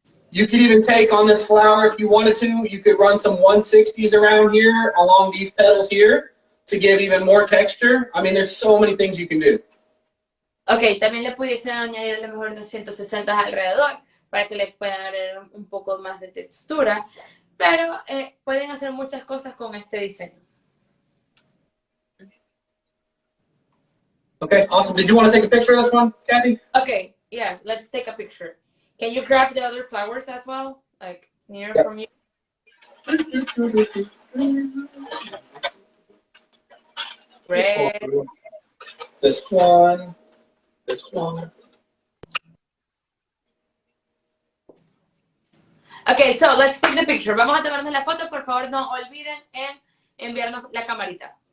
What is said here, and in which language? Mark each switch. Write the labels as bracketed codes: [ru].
[en] You could even take on this flower if you wanted to. You could run some 160s around here along these petals here to give even more texture. I mean, there's so many things you can do. [es] Ok, también le pudiesen añadir a lo mejor 260 alrededor para que le puedan dar un poco más de textura, pero pueden hacer muchas cosas con este diseño. [en] Okay, awesome. Did you want to take a picture of this one, Kathy? Okay, yes, let's take a picture. Can you grab the other flowers as well? Like, near from you? Great. This one. This one. Okay, so let's take the picture. [es] Vamos a tomarnos la foto. Por favor, no olviden en enviarnos la camarita.